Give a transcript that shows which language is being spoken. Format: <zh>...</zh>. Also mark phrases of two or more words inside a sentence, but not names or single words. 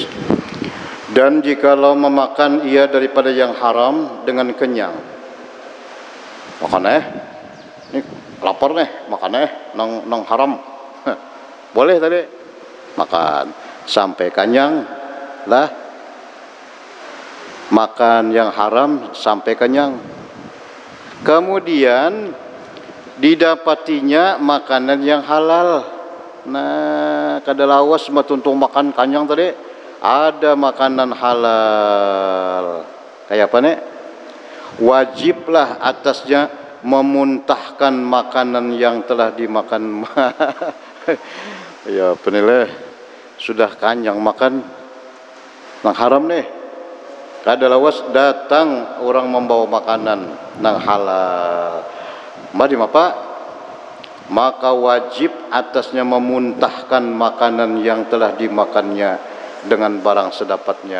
<ms>Dan jikalau memakan ia daripada yang haram dengan kenyang,</ms> <bjn>makan ini lapar makan nang haram, boleh tadi makan sampai kenyang lah,</bjn> <ms>makan yang haram sampai kenyang. Kemudian didapatinya makanan yang halal.</ms> <bjn>Nah, kada lawas matuntung makan kenyang tadi, ada makanan halal. Kayak apa nih?</bjn> <ms>Wajiblah atasnya memuntahkan makanan yang telah dimakan.</ms> <bjn>Ya penilai sudah kenyang makan nang haram nih, kada lawas datang orang membawa makanan nang halal,</bjn> <ms>maka wajib atasnya memuntahkan makanan yang telah dimakannya dengan barang sedapatnya.</ms>